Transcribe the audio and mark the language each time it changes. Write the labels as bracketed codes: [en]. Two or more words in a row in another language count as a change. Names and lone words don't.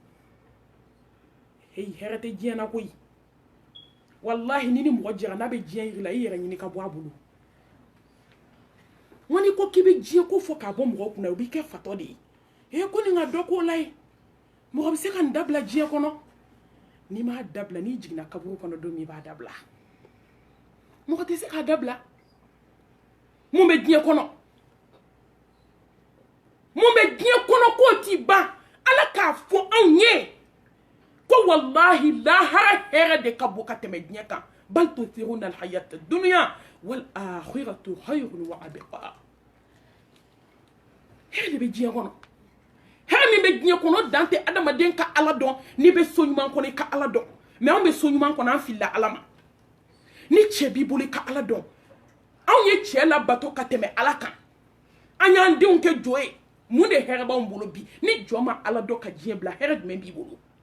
[bm] hey hɛrɛ tɛ diɲɛ na koyi wallahi ni mɔgɔ jɛra n'a bɛ diɲɛ yiri la i yɛrɛ ɲini ka bɔ a bolo wani ko k'i bɛ diɲɛ ko fɔ k'a bɔ mɔgɔ kunna o b'i kɛ fatɔ de ye ko nin ka dɔ k'o la ye mɔgɔ bɛ se ka nin dabila diɲɛ kɔnɔ n'i m'a dabila n'i jiginna kaburu kɔnɔ don min i b'a dabila mɔgɔ tɛ se k'a dabila mun bɛ diɲɛ kɔnɔ k'o t'i ban ala k'a fɔ anw ye ko wallahi lahara hɛrɛ de ka bon ka tɛmɛ diɲɛ kan [ar] بل تؤثرون الحياة الدنيا والآخرة خير وأبقى [bm] hɛrɛ de bɛ diɲɛ kɔnɔ hɛrɛ min bɛ diɲɛ kɔnɔ dan tɛ adamaden ka ala dɔn n'i bɛ so ɲuman kɔnɔ i ka ala dɔn mais anw bɛ so ɲuman kɔnɔ an filila ala ma ni cɛ b'i bolo i ka ala dɔn anw ye cɛ labato ka tɛmɛ ala kan an y'an denw kɛ jɔ ye mun de hɛrɛ b'anw bolo bi ni jɔ ma ala dɔn ka diɲɛ bila hɛrɛ jumɛn b'i bolo